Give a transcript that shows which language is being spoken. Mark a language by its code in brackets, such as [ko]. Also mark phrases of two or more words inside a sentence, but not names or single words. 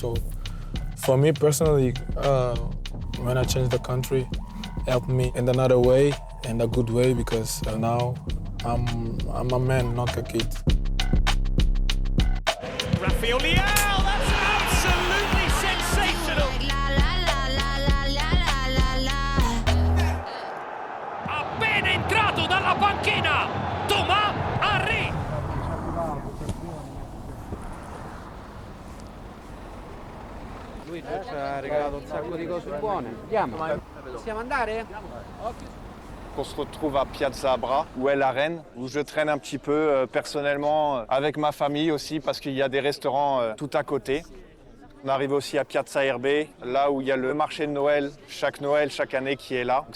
[en] So for me personally, when I changed the country, it helped me in another way, in a good way, because now I'm a man, not a kid. Rafael Leao, that's absolutely sensational. [it] Appena entrato dalla panchina, Thuram Henry. Lui ci ha regalato un sacco di cose buone. Andiamo. Possiamo andare? [fr] On se retrouve à Piazza Bra, où est l'arène, où je traîne un petit peu personnellement avec ma famille aussi, parce qu'il y a des restaurants tout à côté. On arrive aussi à Piazza Erbe, là où il y a le marché de Noël, chaque année qui est là.